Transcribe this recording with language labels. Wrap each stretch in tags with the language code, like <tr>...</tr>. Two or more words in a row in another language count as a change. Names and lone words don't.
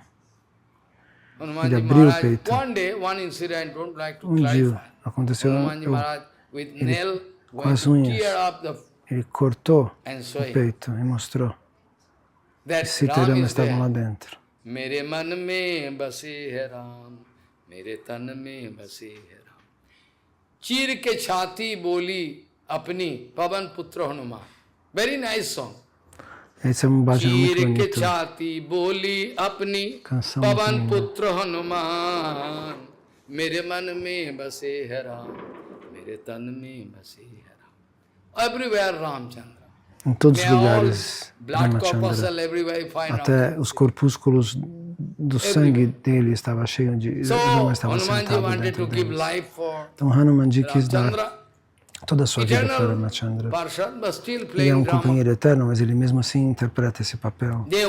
<pt>Ele abriu o peito. Um dia aconteceu, ele, com as unhas, ele cortou o peito e mostrou. E Sita e Rama estavam lá dentro.</pt> <hi>मेरे मन में बसे हैं राम, मेरे तन में बसे हैं राम. चीर के छाती बोली अपनी पवन पुत्र हनुमान.</hi> <en>Very nice song.</en> <pt>Esse é bhajan muito bonito.</pt> <hi>चीर के छाती बोली अपनी पवन पुत्र हनुमान. मेरे मन में बसे हैं राम, मेरे तन में बसे हैं राम.</hi> <en>Everywhere Ramchandra.</en> <pt>Em todos os lugares, Ramachandra, até os corpúsculos do sangue dele estava cheio de... Rama estava sentado dentro deles. Então Hanumanji quis dar toda a sua vida para Ramachandra. Ele é um companheiro eterno, mas ele mesmo assim interpreta esse papel.</pt>